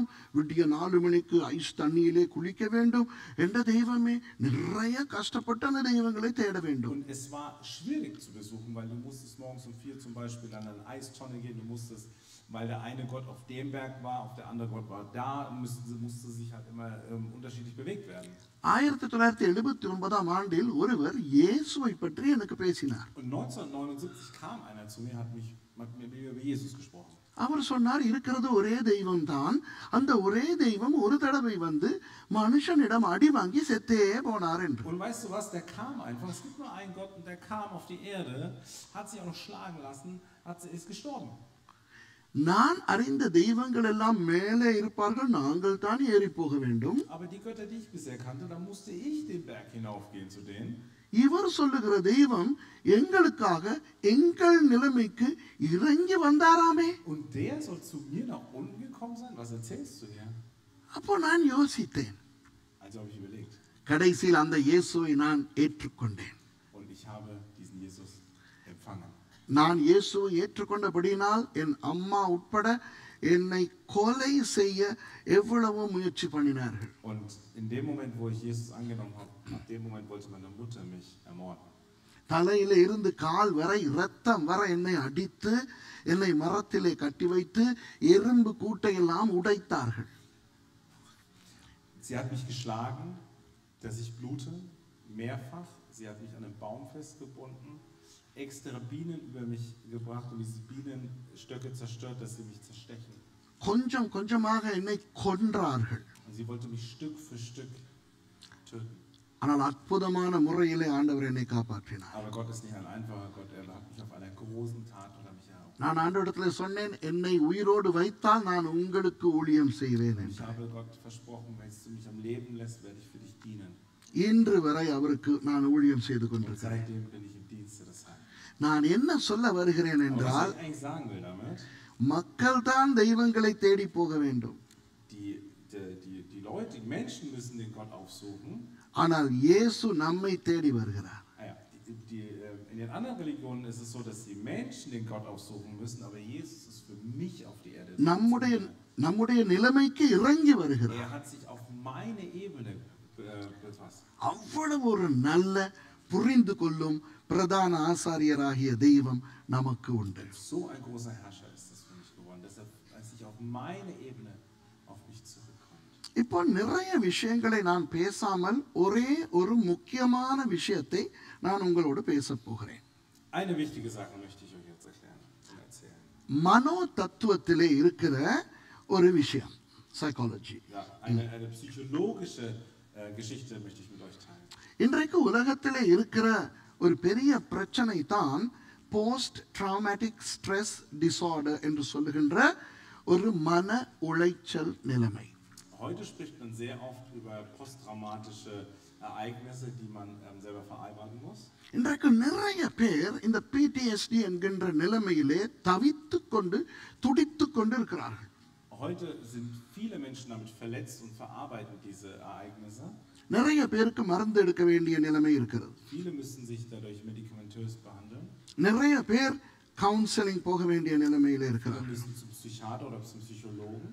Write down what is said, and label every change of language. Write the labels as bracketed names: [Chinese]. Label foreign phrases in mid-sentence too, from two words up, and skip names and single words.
[Tamil] விடிய 4 மணிக்கு ஐஸ் தண்ணியிலே குளிக்க வேண்டும் என்ற தெய்வமே நிறைய கஷ்டப்பட்டு அந்த தெய்வங்களை தேட வேண்டும். [German] Und es war schwierig zu besuchen, weil du musstest morgens um 4 zum Beispiel an eine Eistonne gehen, du musstest, weil der eine Gott auf dem Berg war, auf der andere Gott war da, musste sich halt immer unterschiedlich bewegt werden. [Tamil] 1979 ஆண்டில் ஒருவர் இயேசுவை பற்றி எனக்கு பேசினார். [German] Und 1979 kam einer zu mir, hat mit mir über Jesus gesprochen. [Tamil] அவர் சொன்னார், இருக்கிறது ஒரே தெய்வம் தான், அந்த ஒரே தெய்வம் ஒரு தடவை வந்து மனுஷனிடம் அடி வாங்கி செத்தே போனார் என்று. [German] Und weißt du was, der kam einfach, es gibt nur einen Gott und der kam auf die Erde, hat sich auch noch schlagen lassen, ist gestorben. [Tamil] நான் அறிந்த தெய்வங்கள் எல்லாம் மேலே இருப்பார்கள், நாங்கள் தான் ஏறி போக வேண்டும். [German] Aber die Götter, die ich bisher kannte, da musste ich den Berg hinaufgehen zu denen. [Tamil] இவர் சொல்லுகிற தெய்வம் எங்களுக்காக எங்கள் நிலைமைக்கு இறங்கி வந்தாராமே. [German] Und der soll zu mir nach unten gekommen sein? Was erzählst du hier? [Tamil] அப்போ நான் யோசித்தேன். [German] Also habe ich überlegt. [Tamil] கடைசியில் அந்த இயேசுவை நான் ஏற்றுக்கொண்டேன். [German] Und ich habe diesen Jesus empfangen. [Tamil] நான் இயேசுவை ஏற்றுக்கொண்டபடியினால் என் அம்மா உட்பட என்னை கொலை செய்ய எவ்வளவோ முயற்சி பண்ணினார்கள். [German] Und in dem Moment, wo ich Jesus angenommen habe, ab dem Moment wollte meine Mutter mich ermorden. [Tamil] தலையில இருந்து கால் வரை இரத்தம் வர என்னை அடித்து என்னை மரத்திலே கட்டி வைத்து எறும்பு கூட்டையெல்லாம் உடைத்தார்கள். [German] Sie hat mich geschlagen, dass ich blute, mehrfach. Sie hat mich an einem Baum festgebunden, extra Bienen über mich gebracht und diese Bienenstöcke zerstört, dass sie mich zerstechen. [Tamil] கொஞ்சம் கொஞ்சமாக என்னை கொன்றார்கள். [German] Und sie wollte mich Stück für Stück töten. [Tamil] ஆனால் அற்புதமான முறையிலே ஆண்டவர் என்னை காப்பாற்றினார். [German] Aber Gott ist nicht ein einfacher Gott, er hat mich auf einer großen Tat oder mich heraus. [Tamil] நான் ஆண்டவரிடத்தில் சொன்னேன், என்னை உயிரோடு வைத்தால் நான் உங்களுக்கு ஊழியம் செய்வேன் [German] Ich [Tamil] என்று. [German] habe Gott versprochen, wenn du mich am Leben lässt, werde ich für dich dienen. [Tamil] இன்று வரை அவருக்கு நான் ஊழியம் செய்து [German] Und [Tamil] கொண்டிருக்கிறேன். [German] seitdem bin ich im Dienste des Herrn. [Tamil] நான் என்ன சொல்ல வருகிறேன் [German] Aber was [Tamil] என்றால், [German] ich eigentlich sagen will damit, [Tamil] மக்கள் தான் தெய்வங்களை தேடி போக வேண்டும். [German] die Leute, die Menschen müssen den Gott aufsuchen. [Tamil] ஆனால் இயேசு நம்மை தேடி வருகிறார். [German] In den anderen Religionen ist es so, dass die Menschen den Gott aufsuchen müssen, aber Jesus ist für mich auf die Erde. [Tamil] நம்முடைய நிலைமைக்கு இறங்கி வருகிறார். [German] Er hat sich auf meine Ebene befasst. [Tamil] அவ்வளவு ஒரு நல்ல புரிந்து கொள்ளும் பிரதான ஆசாரியராகிய தெய்வம் நமக்கு உண்டு. [German] So ein großer Herrscher ist das für mich geworden, dass er sich auf meine Ebene auf mich zurückkommt. [Tamil] இப்போ நிறைய விஷயங்களை நான் பேசாமல் ஒரே ஒரு முக்கியமான விஷயத்தை நான் உங்களோடு பேச போகிறேன். [German] Eine wichtige Sache möchte ich euch jetzt erklären und erzählen. [Tamil] மனோ தத்துவத்திலே இருக்கிற ஒரு விஷயம், சைக்காலஜி. [German] Ja, eine psychologische Geschichte möchte ich mit euch teilen. [Tamil] இன்றைக்கு உலகத்திலே இருக்கிற ஒரு பெரிய பிரச்சனை தான் [English] post traumatic stress disorder [Tamil] என்று சொல்லுகின்ற ஒரு மன உளைச்சல் நிலைமை. [German] Heute spricht man sehr oft über posttraumatische Ereignisse, die man selber verarbeiten muss. [Tamil] இன்றைக்கு நிறைய பேர் இந்த PTSD என்கின்ற நிலைமையிலே தவித்துக் கொண்டு துடித்துக் கொண்டு இருக்கிறார்கள். [German] Heute sind viele Menschen damit verletzt und verarbeiten diese Ereignisse. [Tamil] நிறைய பேருக்கு மருந்து எடுக்க வேண்டிய நிலைமை இருக்கிறது. [German] Viele müssen sich dadurch medikamentös behandeln. [Tamil] நிறைய பேர் கவுன்சிலிங் போக வேண்டிய நிலைமையில இருக்கிறார்கள். [German] Müssen zum Psychiater oder zum Psychologen.